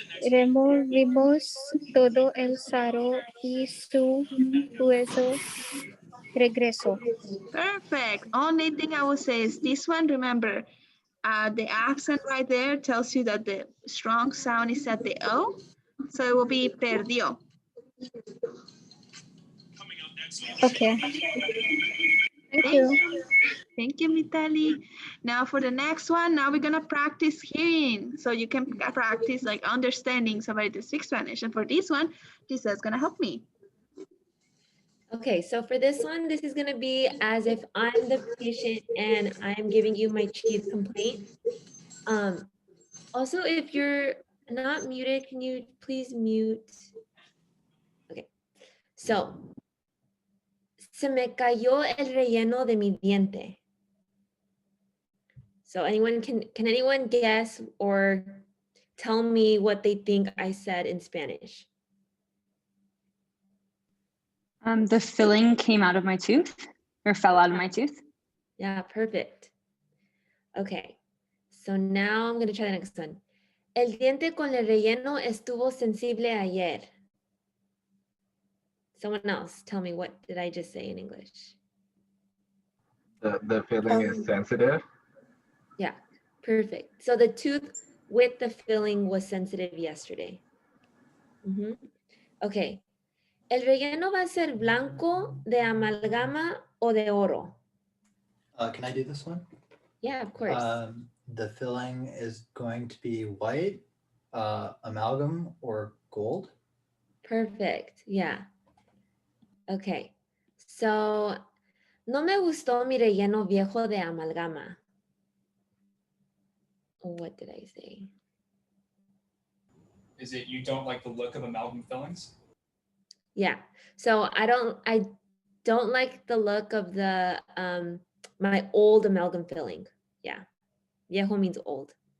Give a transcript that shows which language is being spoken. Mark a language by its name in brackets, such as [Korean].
[Spanish] Removimos todo el sarro y su hueso regresó. [English] Perfect. Only thing I will say is this one, remember, the accent right there tells you that the strong sound is at the O. So it will be perdió. Okay. Thank you. Thank you, Mitali. Now for the next one, now we're gonna practice hearing. So you can practice like understanding somebody to speak Spanish. And for this one, Giselle's gonna help me. Okay, so for this one, this is gonna be as if I'm the patient and I'm giving you my chief complaint. Also, if you're not muted, can you please mute? [Spanish] Okay, so, se me cayó el relleno de mi diente. [English] So can anyone guess or tell me what they think I said in Spanish? The filling came out of my tooth or fell out of my tooth. Yeah, perfect. Okay, so now I'm gonna try the next one. [Spanish] El diente con el relleno estuvo sensible ayer. [English] Someone else, tell me, what did I just say in English? The filling is sensitive. Yeah, perfect. So the tooth with the filling was sensitive yesterday. Mhm. Okay. [Spanish] ¿El relleno va a ser blanco, de amalgama o de oro? [English] Can I do this one? Yeah, of course. The filling is going to be white, amalgam, or gold. Perfect. Yeah. Okay. [Spanish] So, no me gustó mi relleno viejo de amalgama. [English] What did I say? Is it you don't like the look of amalgam fillings? Yeah. So I don't like the look of the my old amalgam filling. Yeah. Viejo means old.